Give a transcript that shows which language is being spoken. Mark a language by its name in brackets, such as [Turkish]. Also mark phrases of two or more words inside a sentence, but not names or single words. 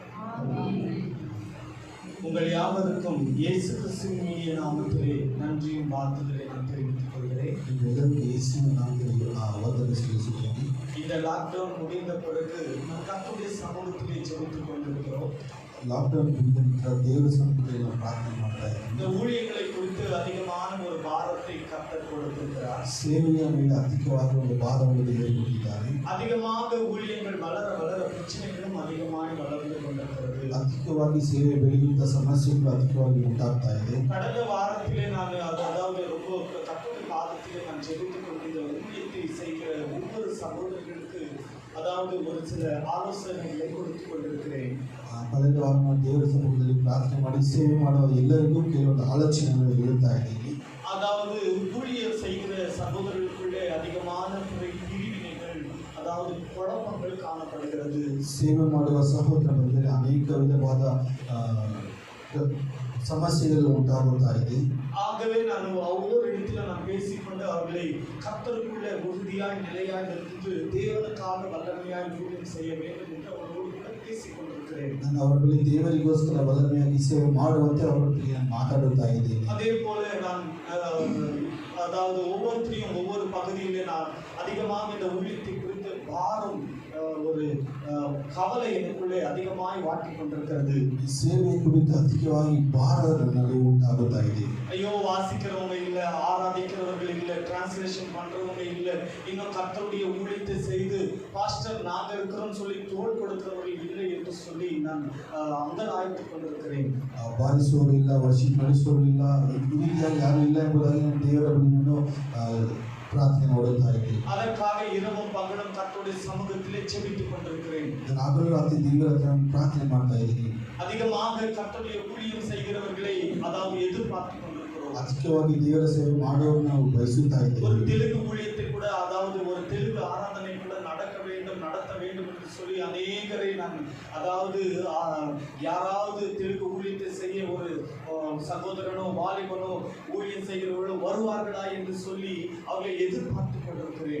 [Tamil] ஆமென். உங்கள் யாவருக்கும் இயேசு கிறிஸ்துவின் இனிய நாமத்திலே நன்றியும் வாழ்த்துதலை நான் தெரிவித்துக் கொள்கிறேன். இந்த லாக்டவுன் முடிந்த பிறகு நாம் கர்த்தருடைய சமூகத்திலே ஜெபித்துக் கொண்டிருக்கிறோம். [Kannada] ಲಾಕ್ಡೌನ್ ಮುಗಿದ ದೇವರ ಸನ್ನಿಧಿಯಲ್ಲಿ ನಾವು ಪ್ರಾರ್ಥನೆ ಮಾಡ್ತಾ ಇದ್ದೀವಿ. [Tamil] இந்த ஊழியங்களை குறித்து அதிகமான ஒரு பாரத்தை கர்த்தர் கொடுத்திருக்கிறார். [Kannada] ಸೇವೆಯ ಮೇಲೆ ಅಧಿಕವಾದ ಒಂದು ಭಾರವನ್ನು ದೇವರು ಕೊಟ್ಟಿದ್ದಾರೆ. [Tamil] அதிகமாக ஊழியங்கள் வளர வளர பிரச்சனைகளும் அதிகமாக வளர்ந்து கொண்டிருக்கிறது. [Kannada] ಅಧಿಕವಾಗಿ ಸೇವೆ ಬೆಳೆಯುತ್ತಾ ಸಮಸ್ಯೆಗಳು ಅಧಿಕವಾಗಿ ಉಂಟಾಗ್ತಾ ಇದೆ. [Tamil] கடந்த வாரத்திலே நான் அதாவது ரொம்ப கர்த்தருடைய பாதத்திலே நான் ஜெபித்துக் கொண்டிருந்த ஊழியத்தை செய்கிற ஒவ்வொரு சகோதரர்களுக்கு அதாவது ஒரு சில ஆலோசனைகளை கொடுத்து கொண்டிருக்கிறேன். [Kannada] ಕಳೆದ ವಾರ ನಾವು ದೇವರ ಸಮ್ಮುಖದಲ್ಲಿ ಪ್ರಾರ್ಥನೆ ಮಾಡಿ ಸೇವೆ ಮಾಡುವ ಎಲ್ಲರಿಗೂ ಕೆಲವೊಂದು ಆಲೋಚನೆಗಳನ್ನು ಹೇಳ್ತಾ ಇದ್ದೀವಿ. [Tamil] அதாவது ஊழியர் செய்கிற சகோதரர்களுக்குள்ளே அதிகமான பிரிவினைகள் அதாவது குழப்பங்கள் காணப்படுகிறது. [Kannada] ಸೇವೆ ಮಾಡುವ ಸಹೋದರ ಮಧ್ಯದಲ್ಲಿ ಅನೇಕ ವಿಧವಾದ ಸಮಸ್ಯೆಗಳು ಉಂಟಾಗುತ್ತಾ ಇದೆ. [Tamil] ஆகவே நான் ஒவ்வொரு இடத்துல நான் பேசிக்கொண்டு அவர்களை கர்த்தருக்குள்ள உறுதியாய் நிலையாய் இருந்து தேவனுக்காக வல்லமையாய் ஊழியம் செய்ய வேண்டும் என்று அவர்களோடு கூட பேசிக் கொண்டிருக்கிறேன். [Kannada] ನಾನು ಅವರಲ್ಲಿ ದೇವರಿಗೋಸ್ಕರ ಬಲಮೆಯಾಗಿ ಸೇವೆ ಮಾಡುವಂತೆ ಅವರೊಟ್ಟಿಗೆ ನಾನು ಮಾತಾಡುತ್ತಾ ಇದ್ದೇನೆ. [Tamil] அதே போல நான் அதாவது ஒவ்வொருத்தரையும் ஒவ்வொரு பகுதியிலே நான் அதிகமாக இந்த ஊழியத்தை குறித்து பாரம் ஒரு கவலை எனக்குள்ளே அதிகமாய் வாட்டி கொண்டிருக்கிறது. [Kannada] ಈ ಸೇವೆ ಕುರಿತು ಅಧಿಕವಾಗಿ ಭಾರದ ನನಗೆ ಉಂಟಾಗುತ್ತಾ ಇದೆ. [Tamil] ஐயோ, வாசிக்கிறவங்க இல்ல, ஆராதிக்கிறவர்கள் இல்ல, டிரான்ஸ்லேஷன் பண்றவங்க இல்ல, இன்னும் கர்த்தருடைய ஊழியத்தை செய்து பாஸ்டர் நாங்க இருக்கிறோம் சொல்லி தோள் கொடுக்கிறவர்கள் இல்லை என்று சொல்லி நான் அங்கலாய்த்துக் கொண்டிருக்கிறேன். [Kannada] ಬಾರಿಸುವವರು ಇಲ್ಲ, ವರ್ಷಿಪ್ ನಡೆಸುವವರು ಇಲ್ಲ, ಈ ರೀತಿಯಾಗಿ ಯಾರು ಇಲ್ಲ ಎಂಬುದಾಗಿ ನಾನು ದೇವರ ಬಳಿಯನ್ನು ಪ್ರಾರ್ಥನೆ ಮಾಡುತ್ತಾ ಇದ್ದೇನೆ. [Tamil] அதற்காக இரவும் பகலும் கர்த்தருடைய சமூகத்திலே ஜெபித்துக் கொண்டிருக்கிறேன். [Kannada] ನಾನು ಹಗಲು ರಾತ್ರಿ ದೇವರ ಹತ್ರ ಪ್ರಾರ್ಥನೆ ಮಾಡ್ತಾ ಇದ್ದೀನಿ. [Tamil] அதிகமாக கர்த்தருடைய ஊழியம் செய்கிறவர்களை அதாவது எதிர்பார்த்து கொண்டிருக்கிறோம். [Kannada] ಅಧಿಕವಾಗಿ ದೇವರ ಸೇವೆ ಮಾಡುವವರನ್ನು ನಾವು ಬಯಸುತ್ತಾ [Tamil] ஒரு [Kannada] ಇದ್ದೇವೆ. [Tamil] தெலுங்கு ஊழியத்தை கூட அதாவது ஒரு தெலுங்கு ஆராதனை கூட நடத்த வேண்டும் என்று சொல்லி அநேகரை நான் அதாவது யாராவது தெலுங்கு ஊழியத்தை செய்ய ஒரு சகோதரனோ வாலிபனோ ஊழியம் செய்கிறவர்களோ வருவார்களா என்று சொல்லி அவர்களை எதிர்பார்த்து கொண்டிருக்கிறேன்.